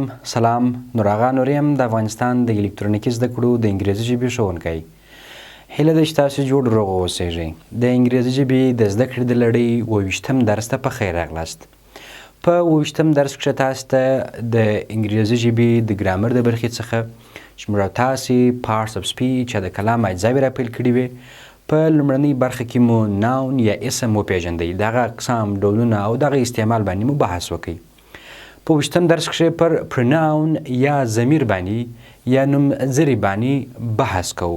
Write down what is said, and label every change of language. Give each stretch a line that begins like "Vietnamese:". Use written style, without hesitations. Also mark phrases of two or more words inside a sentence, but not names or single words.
Pashto: سلام، نوراغا نوریم د افغانستان د الکترونیکی زده کړو د انګریزي ژبې ښوونکی. هیله ده چې تاسو جوړ روغ اوسئ. د انګریزي ژبې د زده کړې د لړۍ 28م درس ته په خیر راغلاست. په 28م درس کې تاسو ته د انګریزي ژبې د ګرامر د برخې څخه چې موږ تاسي
English: parts of speech
Pashto: یا د کلام اجزاوي راپیل کړي وي. په لومړنۍ برخه کې مو ناون یا اسم وپیژندئ، دغه اقسام، ډولونه او دغه استعمال باندې مو بحث وکړئ. په 28م درس کې پر پروناون یا ضمیر باندې یا نومځري باندې بحث کوو.